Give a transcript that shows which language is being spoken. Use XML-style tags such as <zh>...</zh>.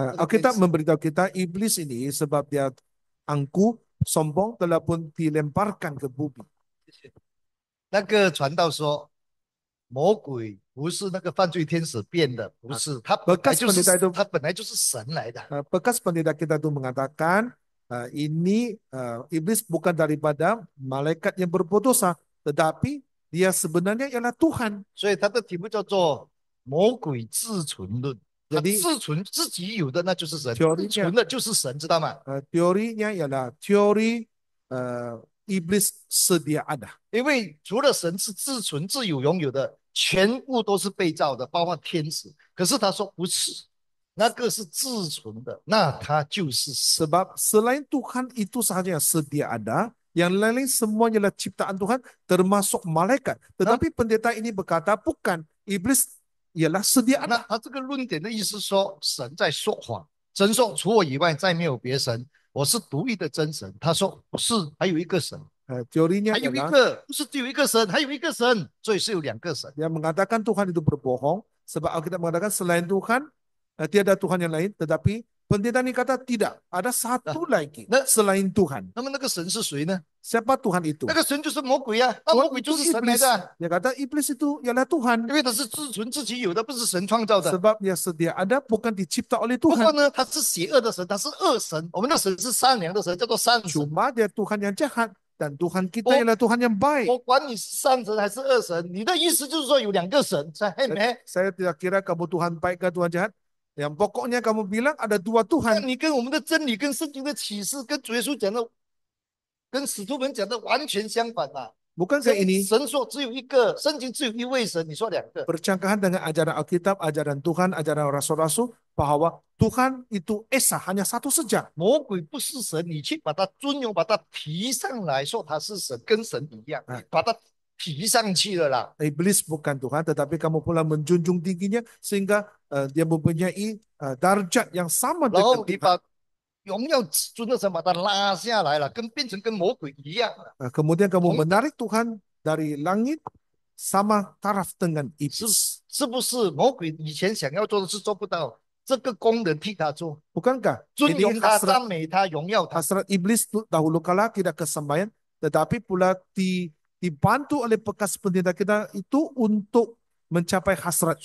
<ms>Alkitab memberitahu kita iblis ini sebab dia angkuh, sombong, telah pun dilemparkan ke bumi.</ms> <zh>那个传道说，魔鬼不是那个犯罪天使变的，不是，他本来就是神来的。</zh> <ms>Bekas pendeta kita itu mengatakan ini iblis bukan daripada malaikat yang berbuat dosa, tetapi dia sebenarnya ialah Tuhan.</ms> <zh>所以他的题目叫做魔鬼自存论。他自存自己有的那就是神，自存的就是神，知道吗？</zh> <ms>teorinya ialah teori iblis sedia ada.</ms> <zh>因为除了神是自存自有拥有的，全部都是被造的，包括天使。可是他说不是，那个是自存的，那他就是神。</zh> <ms>Sebab selain Tuhan itu sahaja yang sedia ada, yang lain semuanya adalah ciptaan Tuhan, termasuk malaikat. Tetapi pendeta ini berkata bukan, iblis ialah sedia ada.</ms> <zh>他这个论点的意思说，神在说谎，神说除我以外再没有别神，我是独一的真神。他说不是，还有一个神。</zh> <ms>teorinya</ms> <zh>还有一个，不是只有一个神，还有一个神，所以是有两个神。</zh> <ms>Yang mengatakan Tuhan itu berbohong, sebab Alkitab mengatakan selain Tuhan tiada Tuhan yang lain, tetapi pendeta ini kata tidak, ada satu lagi selain Tuhan.</ms> <zh>那么那个神是谁呢？</zh> <ms>Siapa Tuhan itu?</ms> <zh>那个神就是魔鬼啊，那魔鬼就是神来的。</zh> <ms>Dia kata iblis itu ialah Tuhan.</ms> <zh>因为它是自存自己有的，不是神创造的。</zh> <ms>Sebab dia sedia ada, bukan dicipta oleh</ms> <zh>不</zh> <ms>Tuhan.</ms> <zh>过呢，他是邪恶的神，他是恶神。我们的神是善良的神，叫做善神。</zh> <ms>Cuma dia Tuhan yang jahat. Dan Tuhan kita ialah Tuhan yang baik.</ms> <zh>我管你是善神还是恶神，你的意思就是说有两个神，</zh> <ms>saya tidak kira kamu Tuhan baik ke Tuhan jahat. Yang pokoknya kamu bilang ada dua Tuhan.</ms> <zh>你跟我们的真理、跟圣经的启示、跟主耶稣讲的、跟使徒们讲的完全相反嘛。</zh> <ms>Bukankah ini</ms> <zh>神说只有一个，圣经只有一位神，你说两个。</zh> <ms>bercanggahan dengan ajaran Alkitab, ajaran Tuhan, ajaran Rasul-Rasul bahwa Tuhan itu esa, hanya satu saja.</ms> <zh>魔鬼不是神，你去把他尊荣，把他提上来，说他是神，跟神一样，把他提上去了啦。</zh> <ms>Iblis bukan Tuhan, tetapi kamu pula menjunjung tingginya sehingga dia mempunyai darjat yang sama</ms> <zh>然</zh> <ms>dengan</ms> <zh>后你</zh> <ms>Tuhan.</ms> <zh>把荣耀尊的神把他拉下来了，变成跟魔鬼一样了。</zh> <ms>Kemudian kamu menarik Tuhan dari langit sama taraf dengan iblis.</ms> <zh>是不是魔鬼以前想要做的事做不到，这个工人替他做，</zh> <ms>Bukankah</ms> <zh>尊</zh> <ms>ini</ms> <zh>荣他、赞美他、荣耀他。</zh> <ms>hasrat iblis dahulu kala tidak kesembahyang, tetapi pula dibantu oleh bekas pendeta kita itu untuk mencapai hasrat</ms>